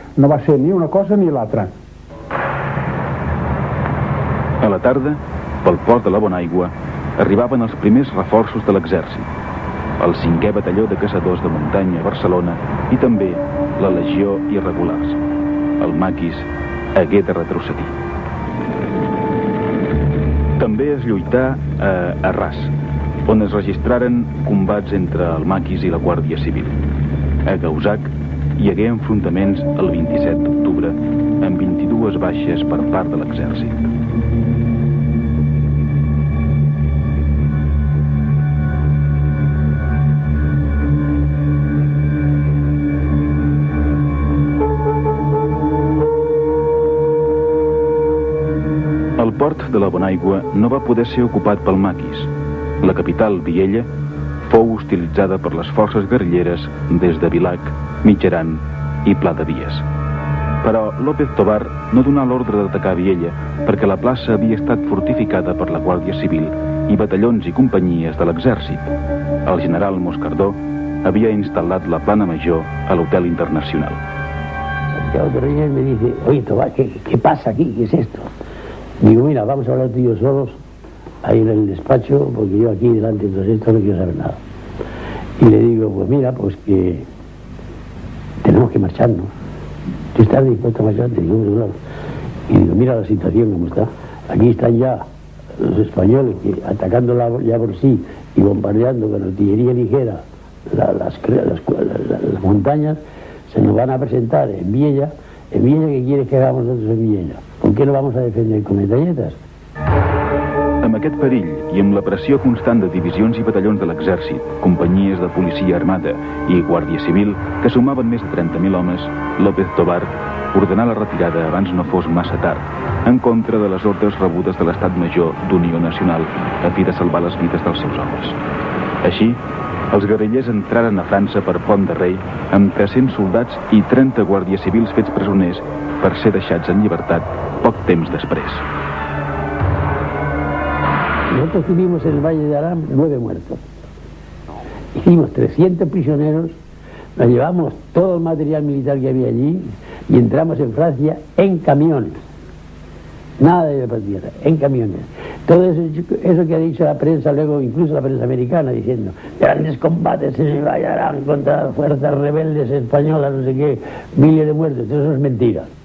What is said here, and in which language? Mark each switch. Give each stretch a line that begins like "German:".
Catalan: No va ser ni una cosa ni l'altra. A la tarda, pel port de la Bonaigua, arribaven els primers reforços de l'exèrcit. El 5è batalló de caçadors de muntanya a Barcelona i també la Legió Irregulars. El maquis hagué de retrocedir. També es lluità a Arràs, on es registraren combats entre el maquis i la Guàrdia Civil. A Gausac hi hagué enfrontaments el 27 d'octubre amb 22 baixes per part de l'exèrcit. El port de la Bonaigua no va poder ser ocupat pel maquis. La capital, Viella, fou hostilitzada per les forces guerrilleres des de Vilac, Mitjaran i Pla de Vies. Però López Tovar no donà l'ordre d'atacar Viella perquè la plaça havia estat fortificada per la Guàrdia Civil i batallons i companyies de l'exèrcit. El general Moscardó havia instal·lat la plana major a l'Hotel Internacional.
Spanish: Santiago Torreyes me dice, oye Tovar, ¿qué pasa aquí? ¿Qué es esto? Digo, mira, vamos a hablar tú y yo solos ahí en el despacho, porque yo aquí delante de todo esto no quiero saber nada. Y le digo, pues mira, pues que tenemos que marcharnos. ¿Tú estás dispuesto a marcharte? Digo, claro. Y digo, mira la situación como está. Aquí están ya los españoles que atacando ya por sí y bombardeando con artillería ligera las montañas, se nos van a presentar en Viella. ¿En Viella qué quieres que hagamos nosotros en Viella? ¿Por qué no vamos a defender con metralletas?
Catalan: Amb aquest perill i amb la pressió constant de divisions i batallons de l'exèrcit, companyies de policia armada i guàrdia civil, que sumaven més de 30.000 homes, López Tovar ordenà la retirada abans no fos massa tard, en contra de les ordres rebudes de l'Estat Major d'Unió Nacional a fi de salvar les vides dels seus homes. Així, els guerrillers entraren a França per Pont de Rei amb 300 soldats i 30 guàrdies civils fets presoners per ser deixats en llibertat poc temps després.
Spanish: Nosotros tuvimos en el Valle de Arán 9 muertos. Hicimos 300 prisioneros, nos llevamos todo el material militar que había allí y entramos en Francia en camiones. Nada de por tierra, en camiones. Todo eso que ha dicho la prensa, luego incluso la prensa americana, diciendo grandes combates en el Valle de Arán contra fuerzas rebeldes españolas, no sé qué, miles de muertos, todo eso es mentira.